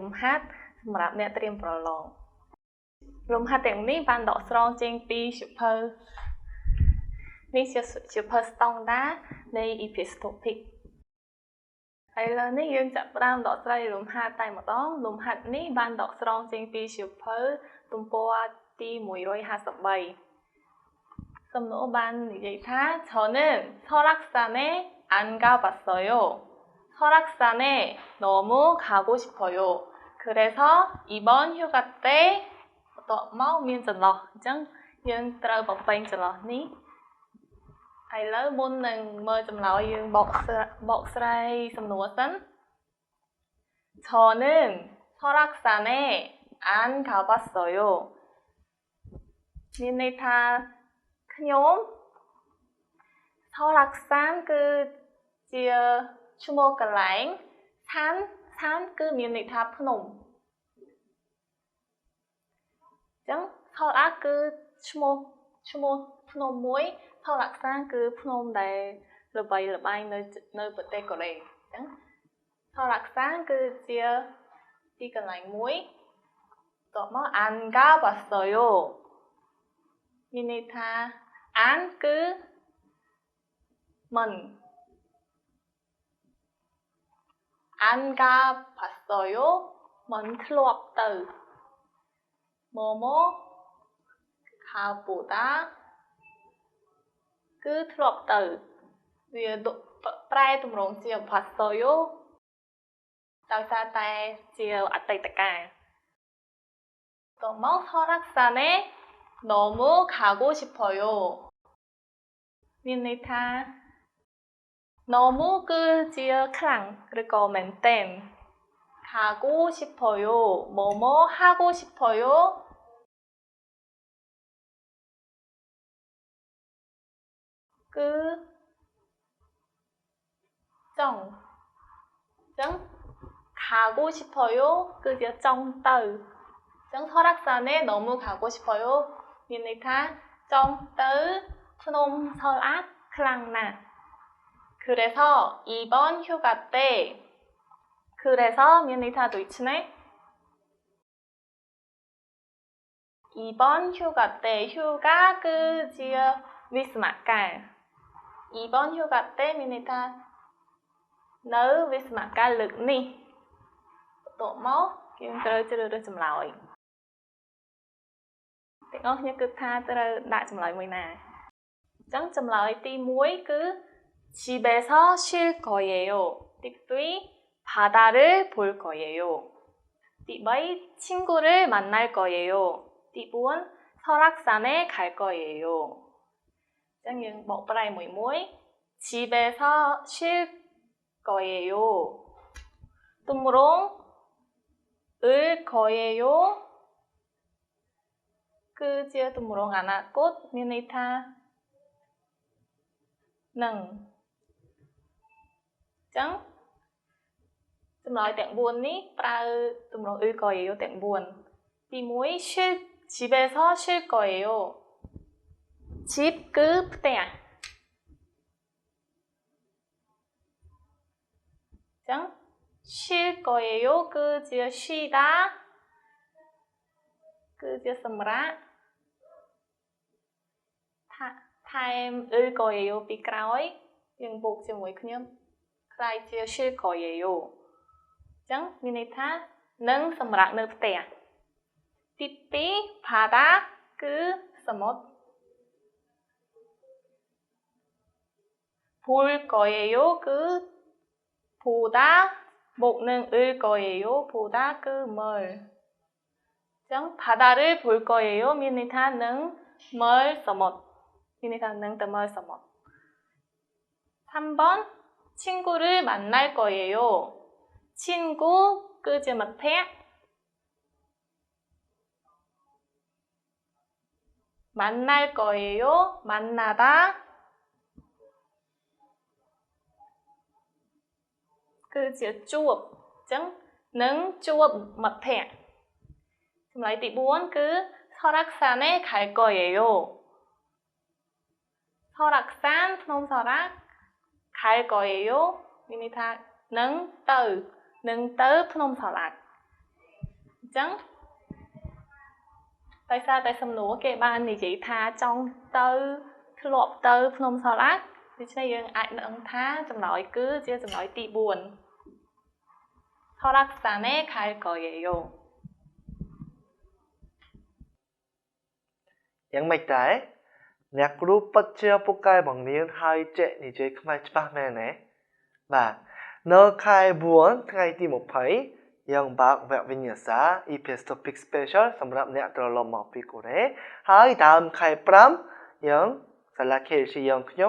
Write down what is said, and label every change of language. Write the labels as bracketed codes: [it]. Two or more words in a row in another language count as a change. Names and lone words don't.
[km] ហាត់សម្រាប់អ្នកត្រៀមប្រឡងលំហាត់ទាំងនេះបានដកស្រង់ចេញពីសៀវភៅនេះជាសៀវភៅស្តង់ដារនៃ EPS Topic ហើយឥឡូវនេះយើងចាប់ផ្ដើមដកស្រ័យលំហាត់តែម្ដងលំហាត់នេះបានដកស្រង់ចេញពីសៀវភៅទំព័រទី153សំណួរបាននិយាយថា [ko] 저는 설악산에 안 가봤어요. 설악산에 너무 가고 싶어요. 그래서 이번 휴가 때 [km] mauមានចន្លោះអញ្ចឹងយើងត្រូវបំពេញចន្លោះនេះឥឡូវមុននឹងមើលចម្លើយយើងបកស្រាយសំណួរសិន [ko] 저는 설악산에 안 가봤어요. [km] មានន័យថាខ្ញុំ설악산គឺជាឈ្មោះកន្លែងឋានគឺមានន័យថាភ្នំ អញ្ចឹង설악គឺឈ្មោះភ្នំមួយ설악산គឺភ្នំដែលល្បីល្បាញនៅប្រទេសកូរ៉េអញ្ចឹង설악산គឺជាទីកន្លែងមួយតបមក [ko] 안 가봤어요 [km] មានន័យថា 안 គឺមិន [ko] 안 가봤어요 [km] មិនធ្លាប់ទៅ [ko] 뭐뭐 가보다 [km] គឺធ្លាប់ទៅវាប្រែទម្រង់ជា 봤어요 ដោយសារតែជាអតីតកាលតមក [ko] 설악산에 너무 가고 싶어요 [km] មានន័យថា [ko] 너무 [km] គឺជាខ្លាំងឬក៏មែនទែន [ko] 가고 싶어요 뭐뭐 하고 싶어요 [km] គឺចង់អញ្ចឹង [ko] 가고 싶어요 [km] គឺជាចង់ទៅអញ្ចឹង [ko] 설악산에 너무 가고 싶어요 [km] មានន័យថាចង់ទៅភ្នំ설악ខ្លាំងណាស់ [ko] 그래서 이번 휴가 때 그래서 [km] មានន័យថាដូច្នេះ [ko] 이번 휴가 때 휴가 [km] គឺជាវិស្សមកាល [ko] 이번 휴가 때 [km] មានន័យថានៅវិស្សមកាលលើកនេះបន្ទាប់មកយើងត្រូវជ្រើសរើសចម្លើយទាំងអស់គ្នាគិតថាត្រូវដាក់ចម្លើយមួយណាអញ្ចឹងចម្លើយទី1គឺ [ko] 집에서 쉴 거예요. ទី2 바다를 볼 거예요. ទី3 친구를 만날 거예요. ទី4 설악산에 갈 거예요. [km] អញ្ចឹងយើងបកប្រែមួយ [ko] 집에서 쉴 거예요. [km] ទម្រង់ [ko] 을 거예요 [km] គឺជាទម្រង់អនាគតមានន័យថានឹងអញ្ចឹងចម្លើយទាំង4នេះប្រើទម្រង់ [ko] 을 거예요 [km] ទាំង4ទី1 [ko] 집에서 쉴 거예요 집 [km] គឺផ្ទះ ចឹង [ko] 쉴 거예요 [km] គឺជា쉬다គឺជាសម្រាប់ថែម [ko] 을 거예요 [km] ពីក្រោយយើងបូកជាមួយខ្ញុំខ្លាយជា [ko] 쉴 거예요 [km] ចឹងមានន័យថានឹងសម្រាប់នៅផ្ទះទី2 바다 គឺសមុទ្រ [ko] 볼 거예요 [km] គឺ 보다 បូកនឹង [ko] 을 거예요 보다 [km] គឺមើលចឹង [ko] 바다를 볼 거예요 [km] មានន័យថានឹងមើលសមុទ្រមានន័យថានឹងទៅមើលសមុទ្រ [ko] 3번 친구를 만날 거예요 친구 [km] គឺជាមិត្តភក្តិ [ko] 만날 거예요 만나다 [km] គឺជាជួបចឹងនឹងជួបមិត្តភក្តិចម្លើយទី4គឺ [ko] 설악산에 갈 거예요 [km] 설악산 ភ្នំសារ៉ាក់ [ko] 갈 거예요 [km] មានន័យថានឹងទៅភ្នំសារ៉ាក់អញ្ចឹងដោយសារតែសំណួរគេបាននិយាយថាចង់ទៅធ្លាប់ទៅភ្នំសារ៉ាក់ដូច្នេះយើងអាចដឹងថាចម្លើយគឺជាចម្លើយទី4 [ko] 설악산에 갈 거예요 [km] យ៉ាងម៉េចដែរអ្នកគ្រូពិតជាពូកែបង្រៀនហើយចេះនិយាយខ្មែរច្បាស់មែនទេបាទនៅខែ4ថ្ងៃទី20យើងបើកវគ្គវិ ញ្ញាសា EPS Topic Special សម្រាប់អ្នកត្រឡប់មកពីកូរ៉េហើយដើមខែ5យើងសាលា KLC យើងខ្ញុំ